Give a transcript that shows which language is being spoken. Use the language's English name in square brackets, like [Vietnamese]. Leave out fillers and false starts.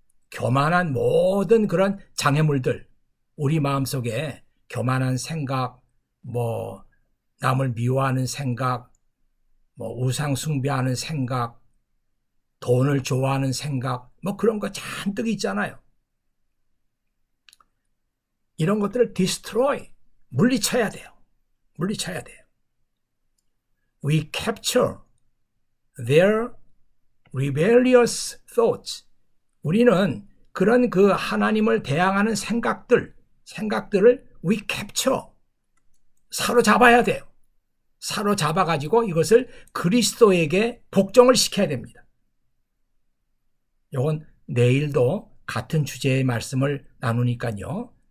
[Korean] 교만한 모든 그런 장애물들, 우리 마음속에 교만한 생각, 남을 미워하는 생각, 우상 숭배하는 생각, 돈을 좋아하는 생각, 그런 거 잔뜩 있잖아요. 이런 것들을 destroy, 물리쳐야 돼요. [English] We capture their rebellious thoughts. [Korean] 우리는 그런 그 하나님을 대항하는 생각들을 [English] we capture, [Korean] 사로잡아야 돼요. 사로잡아가지고 이것을 그리스도에게 복종을 시켜야 됩니다. 이건 내일도 같은 주제의 말씀을 나누니까요.